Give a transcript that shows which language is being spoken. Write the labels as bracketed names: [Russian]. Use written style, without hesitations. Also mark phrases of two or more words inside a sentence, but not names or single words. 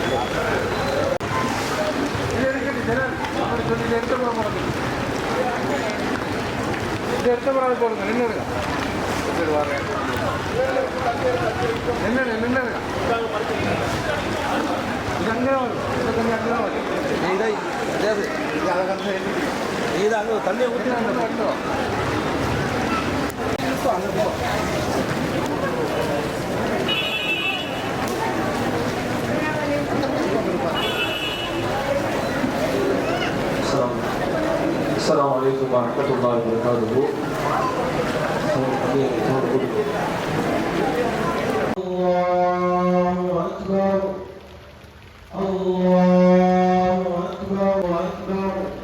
[Tamil] எடுத்த பிறகு போடுங்க நின்றுடுங்க நின்றுடுங்க இது அங்கே வரும் இது கொஞ்சம் அங்கே தான் வரும் இது அங்கே தண்ணியை ஊற்றி அங்கே மட்டும் அங்கே போ [Arabic] السلام عليكم ورحمة الله وبركاته. الله أكبر الله أكبر أكبر